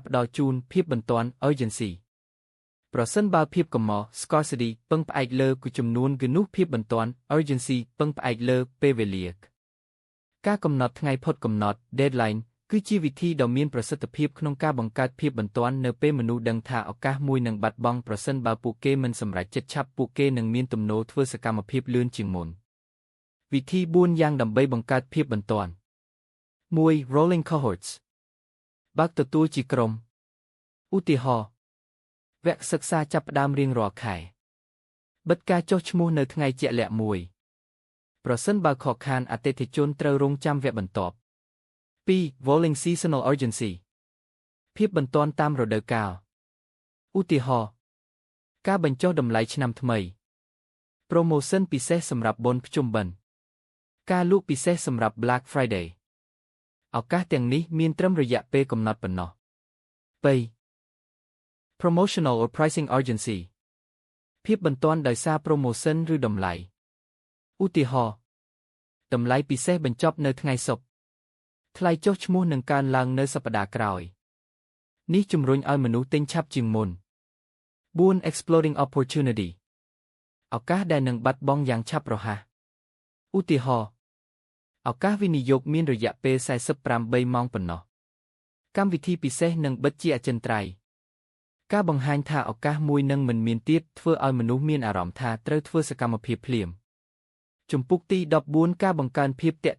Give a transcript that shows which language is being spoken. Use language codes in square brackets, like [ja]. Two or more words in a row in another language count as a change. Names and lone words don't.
[km] ផ្ដល់ជូនភាពបន្ទាន់ urgency ប្រសិនបើភាពកម្រ scarcity ពឹងផ្អែកលើចំនួនគឺនោះភាពបន្ទាន់ urgency ពឹងផ្អែកលើពេលវេលាការកំណត់ថ្ងៃផុតកំណត់ deadline គឺជាវិធីដ៏មានប្រសិទ្ធភាពក្នុងការបង្កើតភាពបន្ទាន់នៅពេលមនុស្សដឹងថាឱកាសមួយនឹងបាត់បង់ប្រសិនបើពួកគេមិនសម្រេចចិត្តឆាប់ពួកគេនឹងមានទំនោរធ្វើសកម្មភាពលឿនជាងមុនវិធី4យ៉ាងដើម្បីបង្កើតភាពបន្ទាន់ 1. [en] Rolling cohorts [km] បើកទទួលជាក្រុមឧទាហរណ៍វគ្គសិក្សាចាប់ផ្ដើមរៀងរាល់ខែបិទការចុះឈ្មោះនៅថ្ងៃជាក់លាក់មួយប្រសិនបើខកខានអតិថិជនត្រូវរងចាំវគ្គបន្ទាប់ 2. [en] Rolling seasonal urgency [km] ភាពបន្ទាន់តាមរដូវកាលឧទាហរណ៍ការបញ្ចុះតម្លៃឆ្នាំថ្មី Promotion ពិសេសសម្រាប់បុណ្យភ្ជុំបិណ្ឌការលក់ពិសេសសម្រាប់ Black Friday ឱកាសទាំងនេះមានត្រឹមរយៈពេលកំណត់ប៉ុណ្ណោះ 3. [en] Promotional or pricing urgency [km] ភាពបន្ទាន់ដោយសារ Promotion ឬតម្លៃឧទាហរណ៍តម្លៃពិសេសបញ្ចប់នៅថ្ងៃศุក្រថ្លៃចុះឈ្មោះនឹងកើនឡើងនៅសប្តាហ៍ក្រោយនេះជំរុញឲ្យមនុស្សទិញឆាប់ជាងមុន 4. [en] Exploring opportunity [km] ឱកាសដែលនឹងបាត់បង់យ៉ាងឆាប់រហ័សឧទាហរណ៍ឱកាសវិនិយោគមានរយៈពេល48ម៉ោងប៉ុណ្ណោះកម្មវិធីពិសេសនឹងបិទជាអចិន្ត្រៃយ៍ការបង្ហាញថាឱ កាសមួយនឹងមិនមានទៀតធ្វើឲ្យមនុស្សមានអារម្មណ៍ថាត្រូវធ្វើសកម្មភាពភ្លាមជំពូកទី14ការបង្កើនភាពទាក់